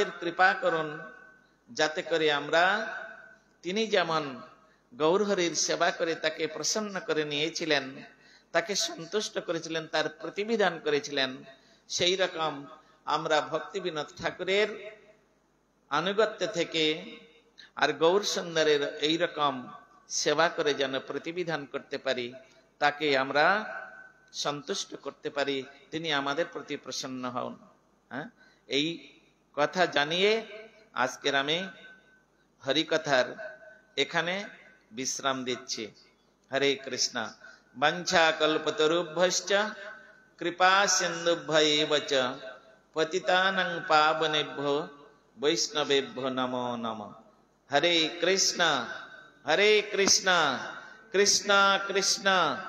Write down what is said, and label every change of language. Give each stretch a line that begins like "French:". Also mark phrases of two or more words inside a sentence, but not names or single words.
Bangla: কৃপা করুন, যাতে করে আমরা, তিনি যেমন গৌরহরির সেবা করে তাকে প্রসন্ন করে নিয়েছিলেন, তাকে সন্তুষ্ট করেছিলেন, তার প্রতিবিধান করেছিলেন, সেই রকম আমরা ভক্তি বিনোদ ঠাকুরের আনুগত্য থেকে আর গৌর সুন্দরের এইরকম সেবা করে যেন প্রতিবিধান করতে পারি, তাকে আমরা সন্তুষ্ট করতে পারি, তিনি আমাদের প্রতি প্রসন্ন হন। এই কথা জানিয়ে আজকের আমি হরিকথার এখানে বিশ্রাম দিচ্ছি।
Sanskrit: হরে কৃষ্ণ। বাঞ্ছা কল্পতরুভ্যশ্চ কৃপা সিন্ধুভ্যেব চ পতিতানাং পাবনেভ্যো বৈষ্ণবেভ্যো নমো নমঃ। হরে কৃষ্ণ কৃষ্ণ কৃষ্ণ